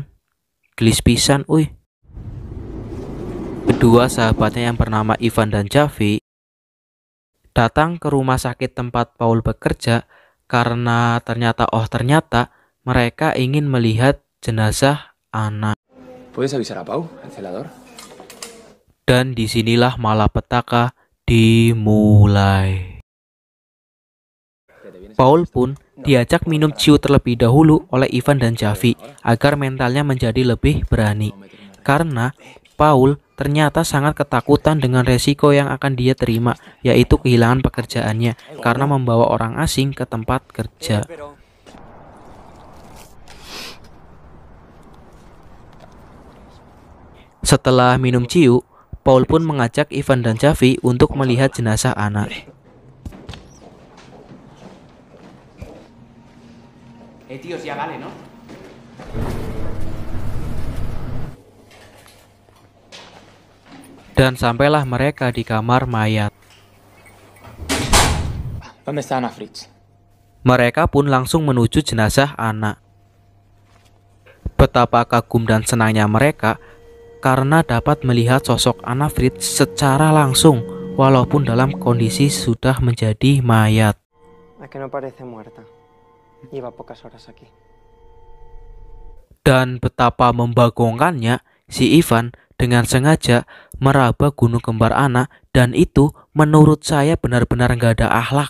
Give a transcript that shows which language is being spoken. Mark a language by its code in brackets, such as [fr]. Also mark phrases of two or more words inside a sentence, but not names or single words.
[su] Gelis pisan, uy. [id] Kedua sahabatnya yang bernama Ivan dan Javi datang ke rumah sakit tempat Paul bekerja karena ternyata mereka ingin melihat jenazah Anna. [es] ¿Puedes avisar a Pau, al celador? [id] Dan disinilah malapetaka dimulai. Paul pun diajak minum ciu terlebih dahulu oleh Ivan dan Javi agar mentalnya menjadi lebih berani. Karena Paul ternyata sangat ketakutan dengan resiko yang akan dia terima, yaitu kehilangan pekerjaannya karena membawa orang asing ke tempat kerja. Setelah minum ciu, Paul pun mengajak Ivan dan Javi untuk melihat jenazah Anna. [es] Tíos, ya vale, ¿no? [id] Dan sampailah mereka di kamar mayat. [es] ¿Dónde está Anna Fritz? [id] Mereka pun langsung menuju jenazah Anna. Betapa kagum dan senangnya mereka karena dapat melihat sosok Anna Fritz secara langsung walaupun dalam kondisi sudah menjadi mayat. Dan betapa membagongkannya si Ivan dengan sengaja meraba gunung kembar Anna, dan itu menurut saya benar-benar gak ada akhlak.